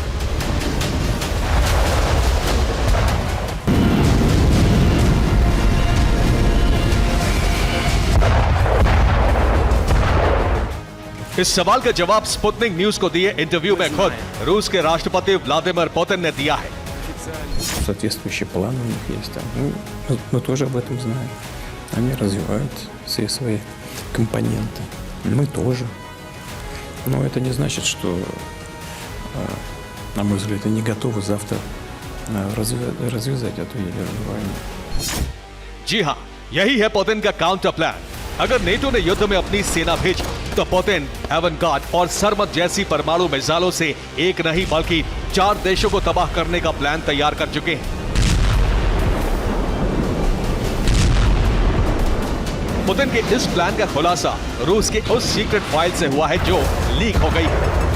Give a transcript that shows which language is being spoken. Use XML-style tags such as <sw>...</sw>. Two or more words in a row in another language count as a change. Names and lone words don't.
<hi>इस सवाल का जवाब स्पुतनिक न्यूज को दिए इंटरव्यू में खुद रूस के राष्ट्रपति व्लादिमीर पुतिन ने दिया है।</hi> <ru>Соответствующие планы у них есть там. Мы тоже об этом знаем. Они развивают все свои компоненты. Мы тоже. Но это не значит, что, на мой взгляд, они готовы завтра развязать эту ядерную войну.</ru> <hi>जी हाँ, यही है पुतिन का</hi> <en>counter plan.</en> <hi>अगर नेटो ने युद्ध में अपनी सेना भेजी तो पुतिन एवनगार्ड और सरमत जैसी परमाणु मिसाइलों से एक नहीं बल्कि 4 देशों को तबाह करने का प्लान तैयार कर चुके हैं। पुतिन के इस प्लान का खुलासा रूस के उस</hi> <en>secret file</en> <hi>से हुआ है जो लीक हो गई है।</hi>